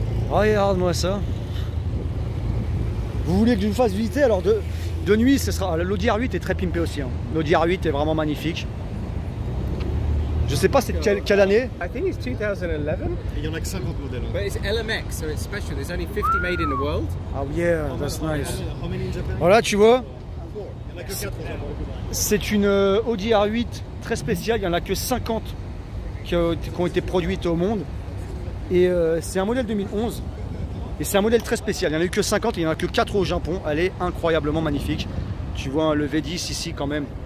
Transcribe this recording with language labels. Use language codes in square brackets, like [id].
[fr] Regarde-moi ça. Vous voulez que je vous fasse visiter? Alors, de nuit, ce sera. L'Audi R8 est très pimpé aussi. Hein. L'Audi R8 est vraiment magnifique. Je sais pas c'est quelle année. [en] I think it's 2011. [fr] Il y en a que 50 modèles. [en] But it's LMX, so it's special. There's only 50 made in the world. Oh yeah, that's nice. How many in Japan? [fr] Voilà, tu vois, Il y en a que 4 au Japon. c'est une Audi R8 très spéciale. Il n'y en a que 50 qui ont été produites au monde. Et c'est un modèle 2011. Et c'est un modèle très spécial. Il n'y en a eu que 50 et il n'y en a que 4 au Japon. Elle est incroyablement magnifique. Tu vois le V10 ici quand même.